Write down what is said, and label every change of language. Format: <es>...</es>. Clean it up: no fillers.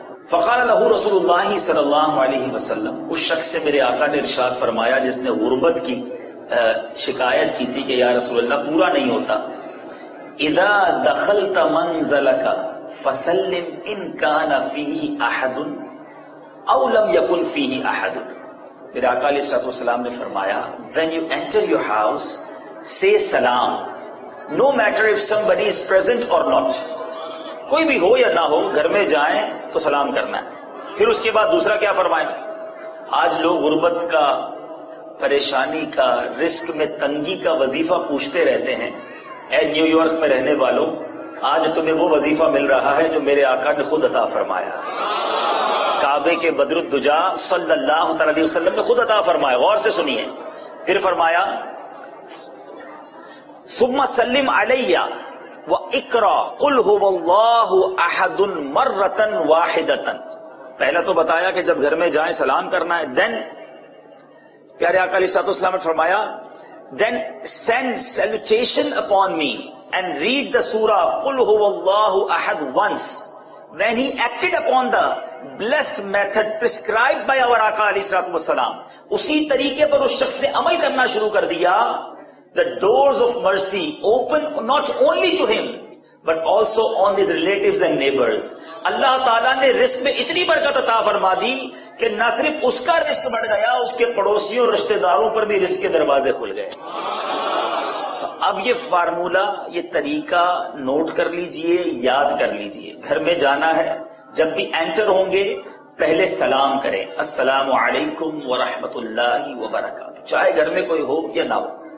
<ar>فقال له رسول اللہ صلی اللہ علیہ وسلم،</ar> <ur>اس شخص سے میرے آقا نے ارشاد فرمایا جس نے غربت کی شکایت کی تھی کہ یا رسول اللہ پورا نہیں ہوتا،</ur> <ar>اذا دخلت منزلک فسلم ان کان فیہ احد</ar> <ur>او لم یکن فیہ احد. میرے آقا علیہ السلام نے فرمایا</ur> <en>when you enter your house say salam no matter if somebody is present or not.</en> <ur>کوئی بھی ہو یا نہ ہو، گھر میں جائیں تو سلام کرنا ہے. پھر اس کے بعد دوسرا کیا فرمائیں؟ آج لوگ غربت کا، پریشانی کا، رزق میں تنگی کا وظیفہ پوچھتے رہتے ہیں. اے نیو یارک میں رہنے والوں، آج تمہیں وہ وظیفہ مل رہا ہے جو میرے آقا نے خود عطا فرمایا. کعبے کے بدر الدجا صلی اللہ تعالی علیہ وسلم نے خود عطا فرمایا. غور سے سنیے. پھر فرمایا</ur> <ar>ثم سلم علیہ وَإِقْرَا قُلْ هُوَ اللَّهُ أَحَدٌ مَرَّةً وَاحِدَةً.</ar> <ur>پہلا تو بتایا کہ جب گھر میں جائیں سلام کرنا ہے. دین پیارے آقا علیہ السلام نے فرمایا</ur> <en>then send salutation upon me and read the surah</en> <ar>قُلْ هُوَ اللَّهُ أَحَدٌ</ar> <en>once. When he acted upon the blessed method prescribed by our</en> <ur>آقا علیہ السلام، اسی طریقے پر اس شخص نے عمل کرنا شروع کر دیا.</ur> <en>The doors of mercy open not only to him but also on his relatives and neighbors.</en> <ur>اللہ تعالیٰ نے رزق میں اتنی برکت عطا فرما دی کہ نہ صرف اس کا رزق بڑھ گیا، اس کے پڑوسیوں اور رشتہ داروں پر بھی رزق کے دروازے کھل گئے. تو اب یہ فارمولہ، یہ طریقہ نوٹ کر لیجئے، یاد کر لیجئے. گھر میں جانا ہے، جب بھی انٹر ہوں گے پہلے سلام کریں، السلام علیکم ورحمۃ اللہ وبرکاتہ، چاہے گھر میں کوئی ہو یا نہ ہو.</ur>